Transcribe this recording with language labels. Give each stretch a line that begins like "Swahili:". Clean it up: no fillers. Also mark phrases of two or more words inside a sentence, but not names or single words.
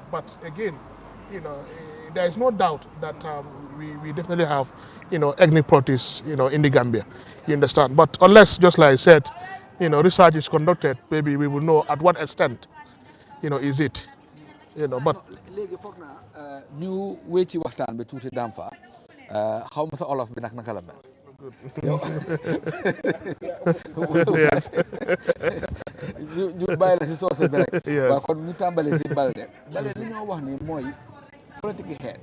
English: But again, there is no doubt that we definitely have, ethnic politics, in the Gambia. You understand? But unless, just like I said, research is conducted, maybe we will know at what extent, is it, but.
Wolof: léegi foog naa ñu wéy ci waxtaan bi tuuti dam fa xaw ma sa olof bi naka la mel. ñu bàyyi la si soose bi rek. waaw kon ñu tàmbale si Balde. Balde li ñoo wax ni mooy politique xeet.